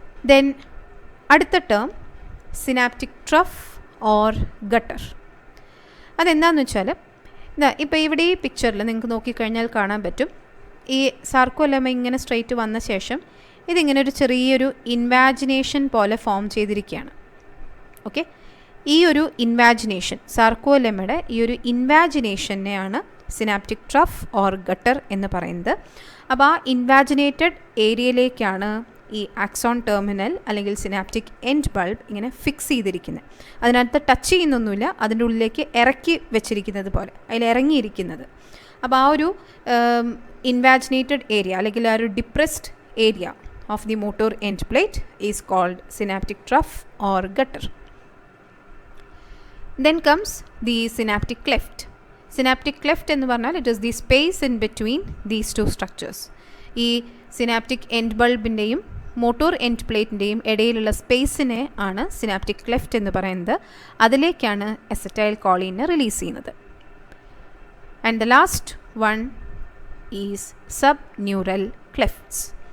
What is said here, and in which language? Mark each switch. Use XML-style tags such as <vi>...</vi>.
<en>Then</en> <ml>അടുത്ത term</ml> <en>synaptic trough or gutter.</en> <ml>അതെന്താണെന്ന് വെച്ചാൽ ഇപ്പോൾ ഇവിടെ ഈ പിക്ചറിൽ നിങ്ങൾക്ക് നോക്കിക്കഴിഞ്ഞാൽ കാണാൻ പറ്റും. ഈ സാർക്കോലെമ ഇങ്ങനെ സ്ട്രെയിറ്റ് വന്ന ശേഷം ഇതിങ്ങനെ ഒരു ചെറിയൊരു ഇൻവാജിനേഷൻ പോലെ ഫോം ചെയ്തിരിക്കുകയാണ്. ഓക്കെ, ഈ ഒരു ഇൻവാജിനേഷൻ സാർക്കോലെമയുടെ ഈ ഒരു ഇൻവാജിനേഷനെയാണ് സിനാപ്റ്റിക് ട്രഫ് ഓർ ഗട്ടർ എന്ന് പറയുന്നത്. അപ്പോൾ ആ ഇൻവാജിനേറ്റഡ് ഏരിയയിലേക്കാണ് ഈ ആക്സോൺ ടെർമിനൽ അല്ലെങ്കിൽ സിനാപ്റ്റിക് എൻഡ് ബൾബ് ഇങ്ങനെ ഫിക്സ് ചെയ്തിരിക്കുന്നത്. അതിനകത്ത് ടച്ച് ചെയ്യുന്നൊന്നുമില്ല, അതിൻ്റെ ഉള്ളിലേക്ക് ഇറക്കി വെച്ചിരിക്കുന്നത് പോലെ അതിൽ ഇറങ്ങിയിരിക്കുന്നത്. അപ്പോൾ ആ ഒരു</ml> <en>invaginated area</en> <ml>അല്ലെങ്കിൽ ആ ഒരു</ml> <en>Depressed area of the motor end plate is called synaptic trough or gutter. Then comes the synaptic cleft. Synaptic cleft</en> <ml>എന്ന് പറഞ്ഞാൽ</ml> <en>it is the space in between these two structures.</en> <ml>ഈ സിനാപ്റ്റിക് എൻഡ് ബൾബിൻ്റെയും മോട്ടോർ എൻഡ് പ്ലേറ്റിൻ്റെയും ഇടയിലുള്ള സ്പേസിനെ ആണ് synaptic cleft എന്ന് പറയുന്നത്. അതിലേക്കാണ് acetyl കോളീനെ release ചെയ്യുന്നത്.</ml> <en>And the last one is sub neural clefts.</en>